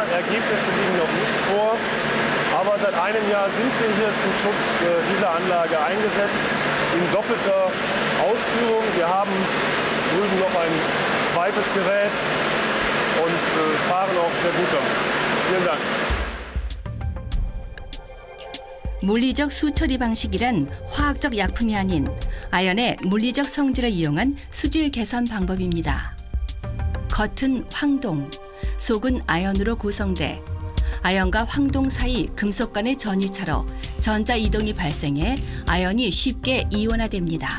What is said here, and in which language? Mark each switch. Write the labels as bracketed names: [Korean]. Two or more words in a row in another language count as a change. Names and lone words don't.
[German] Ergebnisse liegen noch nicht vor. Aber seit einem Jahr sind wir hier zum Schutz dieser Anlage eingesetzt, in doppelter Ausführung. Wir haben drüben noch ein zweites Gerät und fahren auch sehr gut damit. Vielen Dank. [Korean] 물리적 수처리 방식이란 화학적 약품이 아닌 아연의 물리적 성질을 이용한 수질 개선 방법입니다. 겉은 황동, 속은 아연으로 구성돼 아연과 황동 사이 금속 간의 전이차로 전자 이동이 발생해 아연이 쉽게 이온화됩니다.